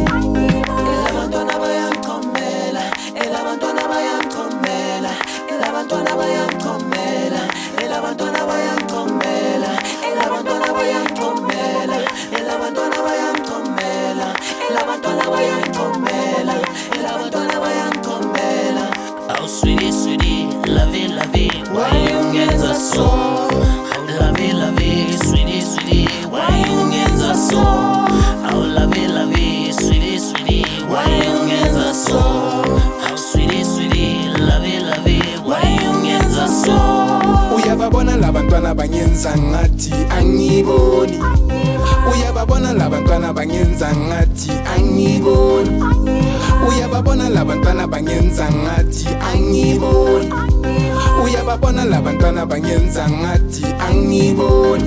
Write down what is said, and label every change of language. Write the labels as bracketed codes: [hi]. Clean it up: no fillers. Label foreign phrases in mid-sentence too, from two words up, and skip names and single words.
[zu] elabantwana bayangiqhomela elabantwana bayangiqhomela elabantwana bayangiqhomela elabantwana bayangiqhomela elabantwana bayangiqhomela elabantwana bayangiqhomela elabantwana bayangiqhomela elabantwana bayangiqhomela [en] oh sweetie sweetie love why you ngenza so love sweetie sweetie why you ngenza so oh love sweetie why you ngenza so oh sweetie love why you ngenza so [zu] uyababona labantwana bangenza ngathi angiboni uyababona labantwana bangenza ngathi angiboni uyababona labantwana bangenza ngathi angiboni uyababona labantwana bangenza ngathi angiboni